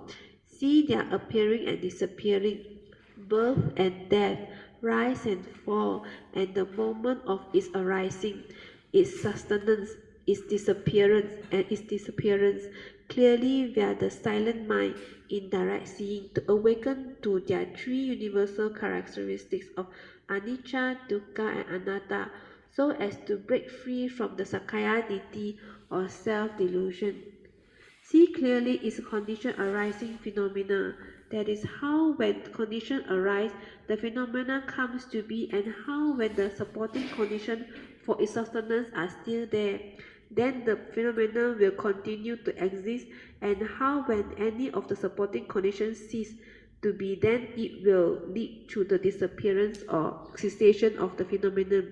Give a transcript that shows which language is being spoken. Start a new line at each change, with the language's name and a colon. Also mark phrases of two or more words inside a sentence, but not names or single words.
English: See their appearing and disappearing, birth and death, rise and fall, and the moment of its arising, its sustenance, its disappearance, and its disappearance, clearly via the silent mind in direct seeing, to awaken to their 3 universal characteristics of
Pali: anicca, dukkha, and anatta,
English: so as to break free from the
Pali: sakkaya ditthi
English: or self-delusion. See clearly its condition arising phenomena. That is how when condition arise, the phenomena comes to be, and how when the supporting condition for its sustenance are still there, then the phenomena will continue to exist, and how when any of the supporting conditions cease to be, then it will lead to the disappearance or cessation of the phenomenon.